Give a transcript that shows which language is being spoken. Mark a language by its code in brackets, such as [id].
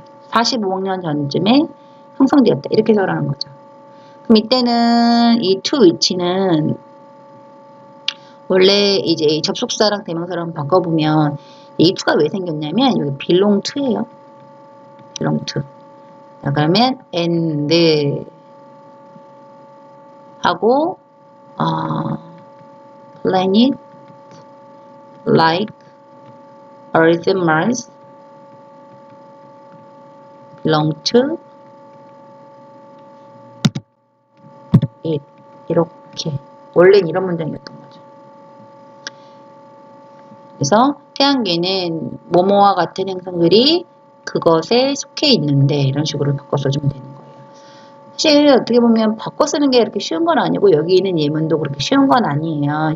[ko] 45억 년 전쯤에 형성되었다. 이렇게 설하는 거죠. 그럼 이때는 이 to which는 원래 이제 접속사랑 대명사랑 바꿔보면 이 to가 왜 생겼냐면 여기 belong to예요. [en] belong to. [ko] 자, 그러면 [en] and [ko] 하고 [en] planet like Earth and Mars belong to it. [ko] 이렇게 원래는 이런 문장이었던 거죠. 그래서 태양계는 뭐뭐와 같은 행성들이 그것에 속해 있는데 이런 식으로 바꿔 써주면 되는 거예요. 사실 어떻게 보면 바꿔 쓰는 게 이렇게 쉬운 건 아니고 여기 있는 예문도 그렇게 쉬운 건 아니에요.